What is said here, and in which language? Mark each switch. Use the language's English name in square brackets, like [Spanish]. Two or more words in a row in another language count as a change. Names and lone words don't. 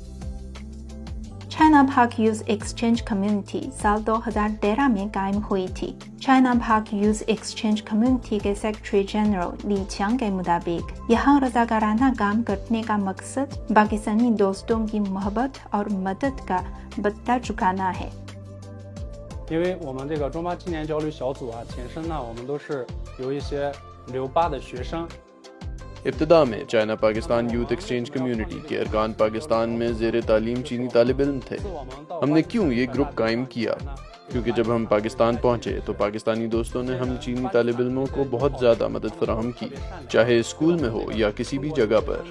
[Urdu] چائنا پاک یوتھ ایکسچینج کمیونٹی سال 2013 میں قائم ہوئی تھی. چائنا پاک یوتھ ایکسچینج کمیونٹی کے [English] secretary general [Urdu] لی qiang کے مطابق یہاں رضاکارانہ کام کرنے کا مقصد پاکستانی دوستوں کی محبت اور مدد کا بدلہ چکانا ہے. [Chinese] 因为我们这个中巴青年交流小组前身呢，我们都是由一些留巴的学生 [Urdu] ابتدا میں چائنا پاکستان یوتھ ایکسچینج کمیونٹی کے ارکان پاکستان میں زیر تعلیم چینی طالب علم تھے. ہم نے کیوں یہ گروپ قائم کیا؟ کیونکہ جب ہم پاکستان پہنچے تو پاکستانی دوستوں نے ہم چینی طالب علموں کو بہت زیادہ مدد فراہم کی، چاہے اسکول میں ہو یا کسی بھی جگہ پر.